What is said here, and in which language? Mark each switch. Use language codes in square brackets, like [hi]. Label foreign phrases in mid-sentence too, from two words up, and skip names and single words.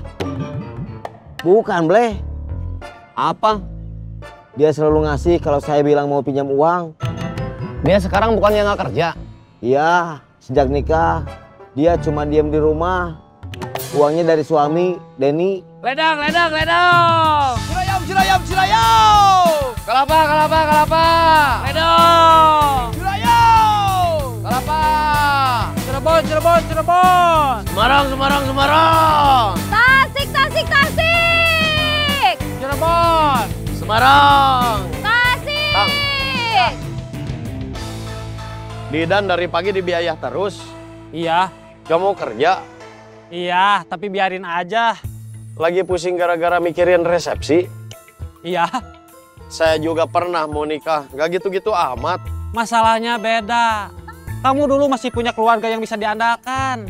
[id] Bukan, Bleh. Apa? Dia selalu ngasih kalau saya bilang mau pinjam uang. Dia sekarang bukannya nggak kerja? Iya, sejak nikah. Dia cuma diam di rumah. Uangnya dari suami, Denny. Ledang, ledang, ledang. Cirayam, cirayam, cirayam. Kelapa, kelapa, kelapa. Ledang. Cirayam. Kelapa. Cirebon, Cirebon, Cirebon. Semarang, Semarang, Semarang. Tasik, Tasik, Tasik. Cirebon. Semarang. Tasik. Didan dari pagi dibiayah terus. Iya. Gak mau kerja. Iya, tapi biarin aja. Lagi pusing gara-gara mikirin resepsi. Iya. Saya juga pernah mau nikah. Gak gitu-gitu amat. Masalahnya beda. Kamu dulu masih punya keluarga yang bisa diandalkan.